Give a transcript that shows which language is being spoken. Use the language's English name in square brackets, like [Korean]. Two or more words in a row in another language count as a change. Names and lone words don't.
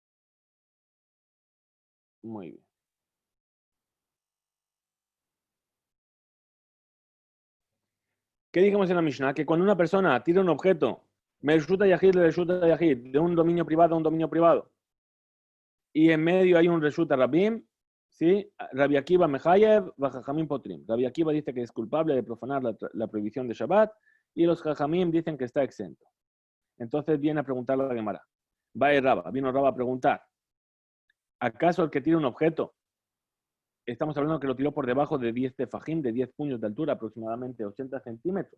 [Spanish] Muy bien. ¿Qué dijimos en la Mishnah? Que cuando una persona tira un objeto, de un dominio privado a un dominio privado, y en medio hay un [Hebrew] רשות הרבים, [Spanish] ¿sí? [Hebrew] רבי עקיבא מחייב, חכמים פוטרים. [Spanish] Rabbi Akiva dice que es culpable de profanar la prohibición de Shabbat, y los Jajamim dicen que está exento. Entonces viene a preguntarle a la Gemara. Vino Raba a preguntar, ¿acaso el que tira un objeto, estamos hablando que lo tiró por debajo de 10 tefajim, de 10 puños de altura, aproximadamente 80 centímetros?